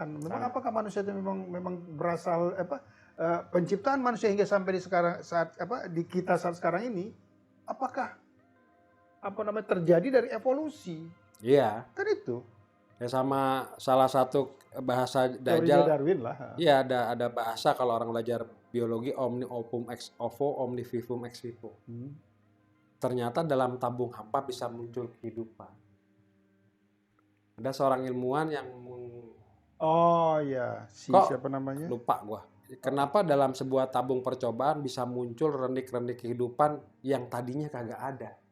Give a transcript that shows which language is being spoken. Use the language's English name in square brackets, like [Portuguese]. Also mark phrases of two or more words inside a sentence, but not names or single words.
[Indonesian] Memang apakah manusia itu memang berasal penciptaan manusia hingga sampai di kita saat sekarang ini, apakah terjadi dari evolusi? Iya. Kan itu. Ya sama salah satu bahasa Teorinya Dajjal. Darwin lah. Iya, ada bahasa kalau orang belajar biologi, [Latin] omni opum ex ovo, omni vivum ex vivo. [Indonesian] Ternyata dalam tabung hampa bisa muncul kehidupan. Ada seorang ilmuwan yang Oh iya, siapa namanya? lupa gua. Kenapa dalam sebuah tabung percobaan bisa muncul rendik-rendik kehidupan yang tadinya kagak ada?